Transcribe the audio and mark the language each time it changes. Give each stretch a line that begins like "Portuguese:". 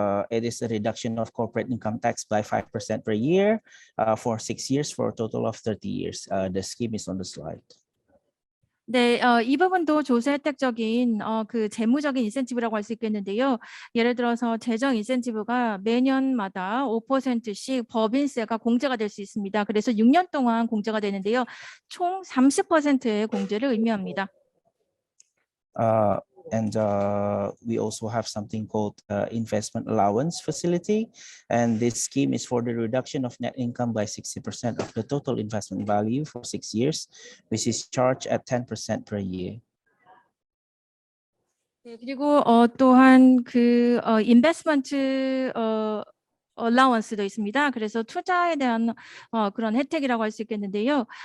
English: It is a reduction of corporate income tax by 5% per year for 6 years for a total of 30 years. The scheme is on the slide.
Korean: 네, 이 부분도 조세 혜택적인 그 재무적인 인센티브라고 할 수 있겠는데요. 예를 들어서 재정 인센티브가 매년마다 5%씩 법인세가 공제가 될 수 있습니다. 그래서 6년 동안 공제가 되는데요. 총 30%의 공제를 의미합니다.
English: And we also have something called investment allowance facility. And this scheme is for the reduction of net income by 60% of the total investment value for 6 years, which is charged at 10% per year.
Korean: 네, 그리고 또한 그 인베스트먼트 어라운스도 있습니다. 그래서 투자에 대한 그런 혜택이라고 할 수 있겠는데요.